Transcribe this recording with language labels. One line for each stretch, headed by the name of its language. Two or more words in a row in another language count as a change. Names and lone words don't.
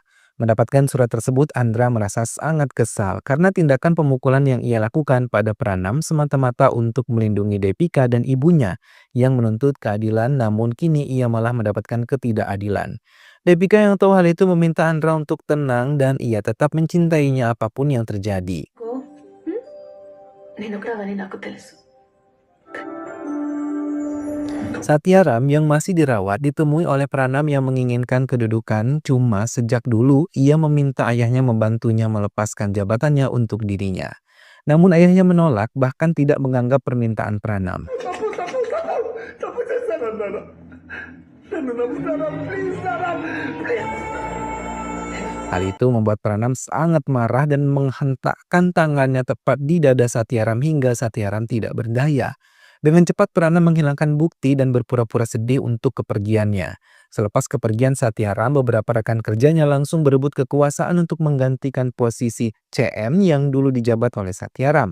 Indonesian: Mendapatkan surat tersebut, Andra merasa sangat kesal karena tindakan pemukulan yang ia lakukan pada Pranam semata-mata untuk melindungi Depika dan ibunya yang menuntut keadilan, namun kini ia malah mendapatkan ketidakadilan. Depika yang tahu hal itu meminta Andra untuk tenang dan ia tetap mencintainya apapun yang terjadi.
Telugu: నేను కూడా అవన్నీ నాకు తెలుసు.
Indonesian: Satyaram yang masih dirawat ditemui oleh Pranam yang menginginkan kedudukan, cuma sejak dulu ia meminta ayahnya membantunya melepaskan jabatannya untuk dirinya. Namun ayahnya menolak, bahkan tidak menganggap permintaan Pranam.
Telugu: తప్పు చేశానన్నాను. నన్ను నమ్ముతారా ప్లీజ్ నాన్న ప్లీజ్.
Indonesian: Hal itu membuat Pranam sangat marah dan menghentakkan tangannya tepat di dada Satyaram hingga Satyaram tidak berdaya. Dengan cepat Pranam menghilangkan bukti dan berpura-pura sedih untuk kepergiannya. Selepas kepergian Satyaram, beberapa rekan kerjanya langsung berebut kekuasaan untuk menggantikan posisi CM yang dulu dijabat oleh Satyaram.